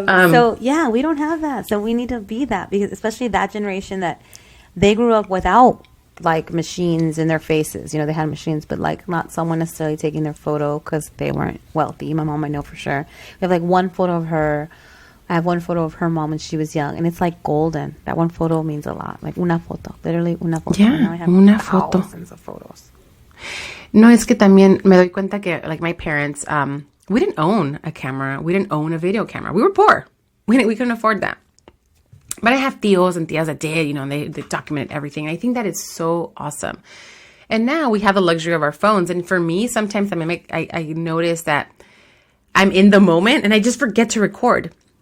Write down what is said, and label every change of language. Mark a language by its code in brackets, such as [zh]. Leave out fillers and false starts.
[en] So, yeah, we don't have that. So we need to be that, because especially that generation that they grew up without machines in their faces. They had machines, but not someone necessarily taking their photo because they weren't wealthy. My mom, I know for sure. We have one photo of her. I have one photo of her mom when she was young, and it's golden. That one photo means a lot. [es] Una foto, literally una foto. [en] Yeah, now I have [es] una foto. [en] Thousands of photos. [es] No, es que también me doy cuenta que [en] my parents, we didn't own a camera. We didn't own a video camera. We were poor. We couldn't afford that. But I have tios and tias that did, and they documented everything. I think that is so awesome. And now we have the luxury of our phones. And for me, sometimes I notice that I'm in the moment and I just forget to record.